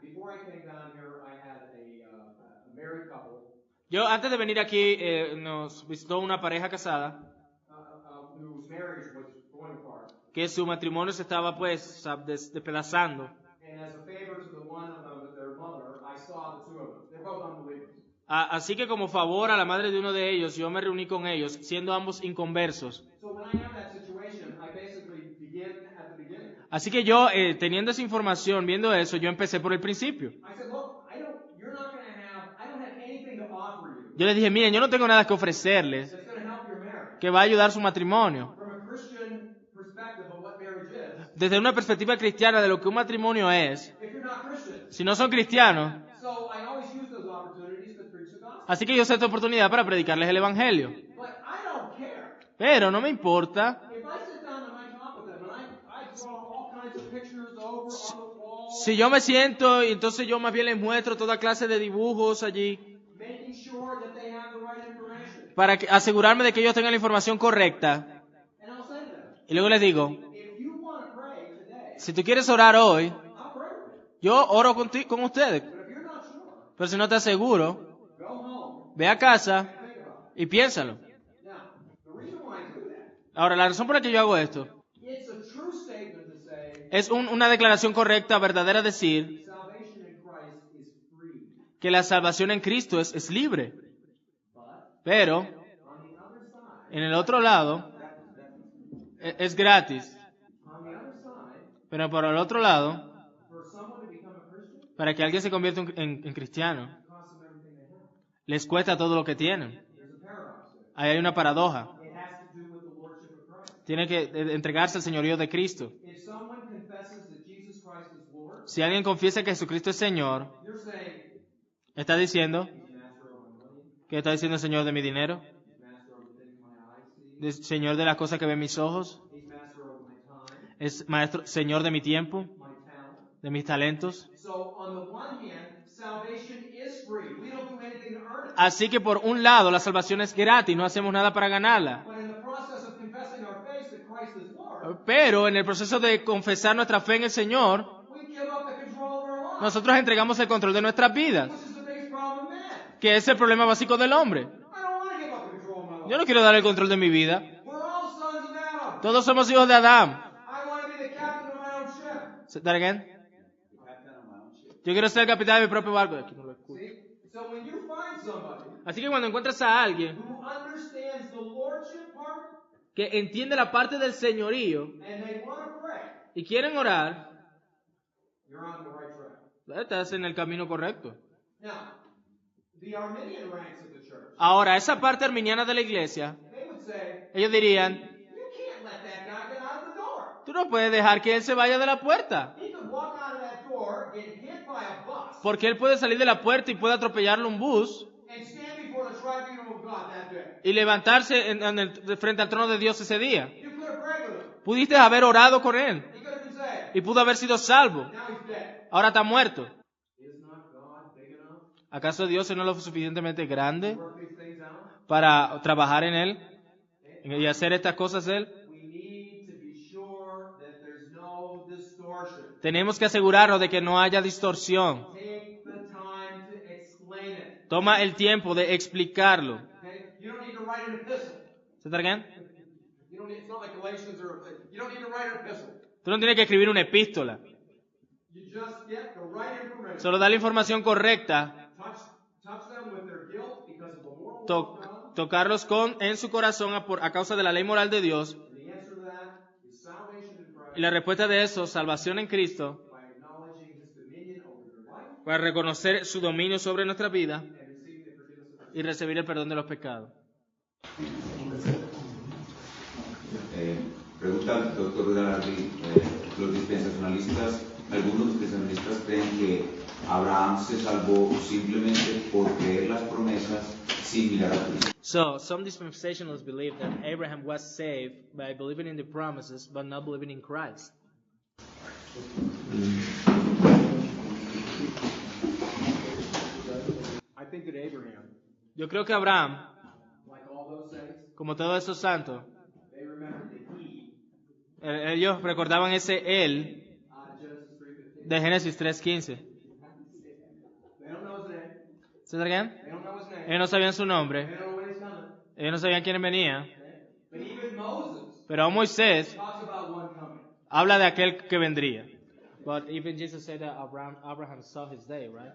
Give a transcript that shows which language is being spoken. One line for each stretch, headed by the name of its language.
English: Before I came down here, I had a married couple
Spanish: Yo, antes de venir aquí, nos visitó una pareja casada
English: whose marriage was going apart.
Spanish: que su matrimonio se estaba pues despedazando.
English: And as a favor to the one of their mother, I saw the two of them. They're both unbelievers.
Spanish: Así que como favor a la madre de uno de ellos, yo me reuní con ellos, siendo ambos inconversos.
English: So when I have that situation, I basically begin at the beginning.
Spanish: Así que yo, teniendo esa información, viendo eso, yo empecé por el principio.
English: I said, look, I don't have anything to offer you
Spanish: Yo les dije, miren, yo no tengo nada que ofrecerles
English: that's going to help your marriage.
Spanish: que va a ayudar su matrimonio.
English: From a Christian perspective of what marriage is.
Spanish: Desde una perspectiva cristiana de lo que un matrimonio es,
English: If you're not Christian.
Spanish: si no son cristianos,
English: So I always use those opportunities to preach the gospel.
Spanish: así que yo uso esta oportunidad para predicarles el evangelio.
English: But I don't care.
Spanish: Pero no me importa
English: If I sit down and I talk with them and I draw all kinds of pictures over on the wall,
Spanish: si yo me siento y entonces yo más bien les muestro toda clase de dibujos allí
English: making sure that they have the right information.
Spanish: para asegurarme de que ellos tengan la información correcta.
English: And I'll say to them,
Spanish: Y luego les digo,
English: if you want to pray today,
Spanish: si tú quieres orar hoy,
English: I'll pray with you.
Spanish: yo oro con ustedes.
English: But if you're not sure,
Spanish: Pero si no te aseguro,
English: go home
Spanish: ve a casa
English: and think about it.
Spanish: y piénsalo.
English: Now, the reason why I do that,
Spanish: Ahora, la razón por la que yo hago esto
English: it's a true statement to say
Spanish: es una declaración correcta, verdadera, decir
English: salvation in Christ is free.
Spanish: que la salvación en Cristo es libre.
English: But
Spanish: Pero,
English: on the other side,
Spanish: en el otro lado, es gratis.
English: on the other side,
Spanish: Pero por el otro lado,
English: for someone to become a Christian,
Spanish: para que alguien se convierta en cristiano,
English: it costs them everything they have.
Spanish: les cuesta todo lo que tienen.
English: There's a paradox there.
Spanish: Ahí hay una paradoja.
English: It has to do with the lordship of Christ.
Spanish: Tiene que entregarse al señorío de Cristo.
English: If someone confesses that Jesus Christ is Lord,
Spanish: Si alguien confiesa que Jesucristo es Señor,
English: you're saying
Spanish: está diciendo
English: He's master over my money,
Spanish: que está diciendo el Señor de mi dinero,
English: He's master over the things my eyes see,
Spanish: Señor de las cosas que ven mis ojos,
English: He's master over my time,
Spanish: es maestro, Señor de mi tiempo,
English: my talent.
Spanish: de mis talentos.
English: So on the one hand, salvation is free. We don't do anything to earn it.
Spanish: Así que por un lado la salvación es gratis, no hacemos nada para ganarla.
English: But in the process of confessing our faith that Christ is Lord,
Spanish: Pero en el proceso de confesar nuestra fe en el Señor,
English: we give up the control of our lives,
Spanish: nosotros entregamos el control de nuestras vidas,
English: which is the biggest problem of man.
Spanish: que es el problema básico del hombre.
English: I don't want to give up the control of my life.
Spanish: Yo no quiero dar el control de mi vida.
English: We're all sons of Adam.
Spanish: Todos somos hijos de Adán.
English: I want to be the captain of my own ship. Say that again.
Spanish: Yo quiero ser el capitán de mi propio barco. Aquí no lo escucho.
English: See? So when you find somebody
Spanish: Así que cuando encuentras a alguien
English: who understands the lordship part
Spanish: que entiende la parte del señorío
English: and they want to pray,
Spanish: y quieren orar,
English: you're on the right track.
Spanish: estás en el camino correcto.
English: Now, the Arminian ranks of the church,
Spanish: Ahora, esa parte arminiana de la iglesia,
English: they would say,
Spanish: ellos dirían,
English: you can't let that guy get out of the door.
Spanish: tú no puedes dejar que él se vaya de la puerta,
English: He could walk out of that door, get hit by a bus,
Spanish: porque él puede salir de la puerta y puede atropellarle un bus
English: and stand before the tribunal of God that day.
Spanish: y levantarse frente al trono de Dios ese día.
English: You could have prayed with him.
Spanish: Pudiste haber orado con él
English: He could have been saved.
Spanish: y pudo haber sido salvo.
English: Now he's dead.
Spanish: Ahora está muerto.
English: Is not God big enough
Spanish: ¿Acaso Dios no es lo suficientemente grande
English: to work these things out?
Spanish: para trabajar en él y hacer estas cosas él?
English: We need to be sure that there's no distortion.
Spanish: Tenemos que asegurarnos de que no haya distorsión.
English: Take the time to explain it.
Spanish: Toma el tiempo de explicarlo.
English: Okay? You don't need to write an epistle.
Spanish: ¿Se está bien?
English: It's not like Galatians or you don't need to write an epistle.
Spanish: Tú no tienes que escribir una epístola.
English: You just get the right information.
Spanish: Solo da la información correcta.
English: Touch them with their guilt because of the moral law of God.
Spanish: Tocarlos en su corazón a causa de la ley moral de Dios.
English: And the answer to that is salvation in Christ
Spanish: Y la respuesta de eso, salvación en Cristo,
English: by acknowledging His dominion over their life
Spanish: para reconocer su dominio sobre nuestra vida
English: and receiving the forgiveness of
Spanish: y recibir el perdón de los pecados. Pregunta al doctor Galardi, los dispensacionalistas, algunos dispensacionalistas creen que Abraham se salvó simplemente por creer las promesas sin mirar a Cristo.
English: So, some dispensationalists believe that Abraham was saved by believing in the promises, but not believing in Christ. I think that Abraham,
Spanish: Yo creo que Abraham,
English: like all those saints,
Spanish: como todos esos santos,
English: they remembered that he
Spanish: ellos recordaban ese él De Génesis 3:15.
English: They don't know his name. ¿Se again? They don't know his name.
Spanish: Ellos no sabían su
English: They
Spanish: nombre.
English: don't know when he's coming.
Spanish: Ellos no sabían quién venía.
English: But even Moses
Spanish: Pero aún Moisés
English: talks about one coming.
Spanish: habla de aquel que vendría.
English: But even Jesus said that Abraham saw his day, right?